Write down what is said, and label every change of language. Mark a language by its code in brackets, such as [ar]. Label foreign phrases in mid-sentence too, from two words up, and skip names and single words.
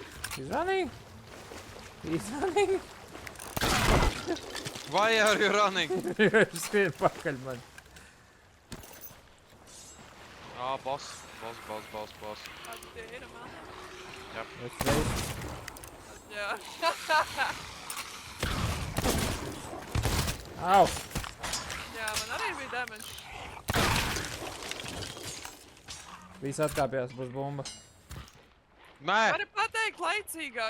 [en] He's running! He's running! Why are you running? [lv] Skrien pakaļ man. Boss. Kāda tie ir, man? [en] Let's race. [lv] Jā. Au! Jā, man arī bija damage. Visi atkāpjās, būs bumba. Nē, Vari pateikt laicīgāk.